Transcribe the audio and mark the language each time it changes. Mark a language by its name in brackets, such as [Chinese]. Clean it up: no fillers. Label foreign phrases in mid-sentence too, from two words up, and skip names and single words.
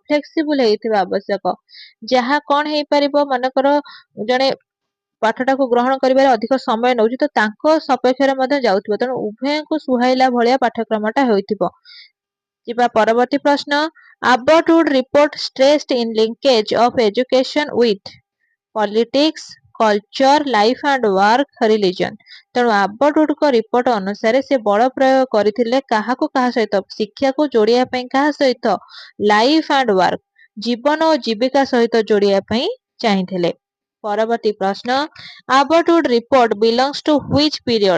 [Odia] ଫ୍ଲେକ୍ସିବୁଲ ହେଇଥିବା ଆବଶ୍ୟକ। ଯାହା କଣ ହେଇପାରିବ, ମନେକର ଜଣେ ପାଠଟାକୁ ଗ୍ରହଣ କରିବାରେ ଅଧିକ ସମୟ ନେଉଛି ତ ତାଙ୍କ ସପକ୍ଷରେ ମଧ୍ୟ ଯାଉଥିବ। ତେଣୁ ଉଭୟଙ୍କୁ ସୁହାଇଲା ଭଳିଆ ପାଠ୍ୟକ୍ରମଟା ହୋଇଥିବ। ଯିବା ପରବର୍ତ୍ତୀ ପ୍ରଶ୍ନ, [English] ଆବଟ୍ ଉଡ୍ ରିପୋର୍ଟ stressed in linkage of education with politics, culture, life and work, religion। [Odia] ତେଣୁ ଆବଟ୍ ଉଡ୍ଙ୍କ ରିପୋର୍ଟ ଅନୁସାରେ ସେ ବଳ ପ୍ରୟୋଗ କରିଥିଲେ କାହାକୁ କାହା ସହିତ? ଶିକ୍ଷାକୁ ଯୋଡ଼ିବା ପାଇଁ କାହା ସହିତ? [English] life and work, [Odia] ଜୀବନ ଓ ଜୀବିକା ସହିତ ଯୋଡ଼ିବା ପାଇଁ ଚାହିଁଥିଲେ। ପରବର୍ତ୍ତୀ ପ୍ରଶ୍ନ, [English] Abbott Wood report belongs to which period?